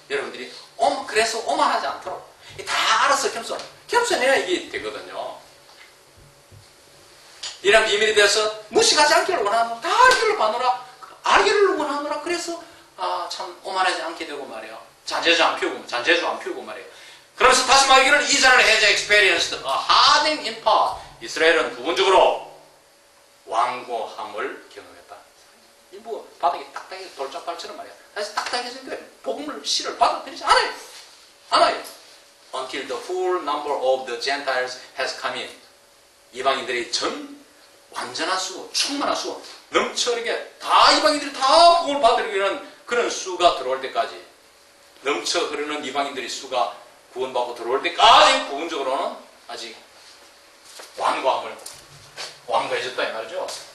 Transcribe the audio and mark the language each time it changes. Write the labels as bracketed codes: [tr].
[ko] 여러분들이 그래서 오만하지 않도록 다 알아서 겸손해야 이게 되거든요. 이런 비밀에 대해서 무식하지 않기를 원하노라. 다 알기를 바노라. 알기를 원하노라. 그래서 참 오만하지 않게 되고 말이에요. 잔재주 안 피우고 말이에요. 그러면서 다시 말하기를 [en] Israel has experienced a hardening in part. [ko] 이스라엘은 부분적으로 완고함을 경험했다. 뭐 바닥이 딱딱하게 돌짝발처럼 말이야. 다시 딱딱해진 거예요. 복음을 씨를 받아들이지 않아요. [en] Until the full number of the Gentiles has come in. [ko] 이방인들이 완전한 수, 충만한 수, 넘쳐흐르게 다 이방인들이 다 복음을 받으려는 그런 수가 들어올 때까지 넘쳐 흐르는 이방인들의 수가 구원받고 들어올 때까지 부분적으로는 아직 완고해졌다 이 말이죠.